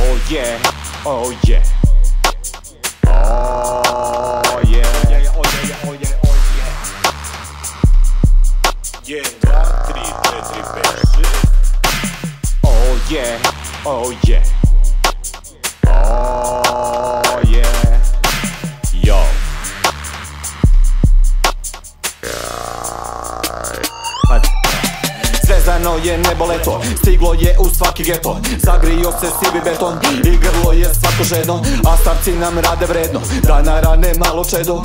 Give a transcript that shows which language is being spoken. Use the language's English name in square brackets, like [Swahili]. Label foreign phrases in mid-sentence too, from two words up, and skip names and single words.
[English] yeah, oh yeah. Oh yeah, oh yeah, oh yeah, oh yeah, oh yeah. 1, 2, 3, 4, 5, 6. Oh yeah, oh yeah. Oh yeah. Yo. [Serbian] Zvezdano je nebo leto, stiglo je u svaki geto. Zagrio se sivi beton i grlo je svako žedno, a starci nam rade vredno, da narane malo čedo.